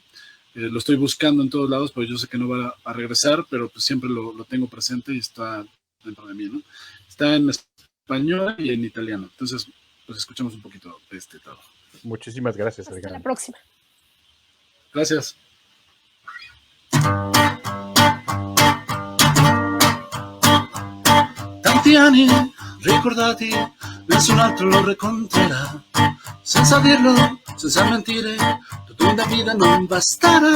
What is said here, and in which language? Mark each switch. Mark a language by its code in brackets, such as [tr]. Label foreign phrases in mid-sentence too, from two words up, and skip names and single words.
[es] lo estoy buscando en todos lados, pues yo sé que no va a regresar, pero pues siempre lo tengo presente y está dentro de mí, ¿no? Está en español y en italiano. Entonces, pues escuchamos un poquito de este trabajo. Muchísimas gracias. Hasta la próxima. Gracias. [it] Tanti anni ricordati, nessun altro lo racconterà. Senza dirlo, senza mentire, tutta una vita non basterà.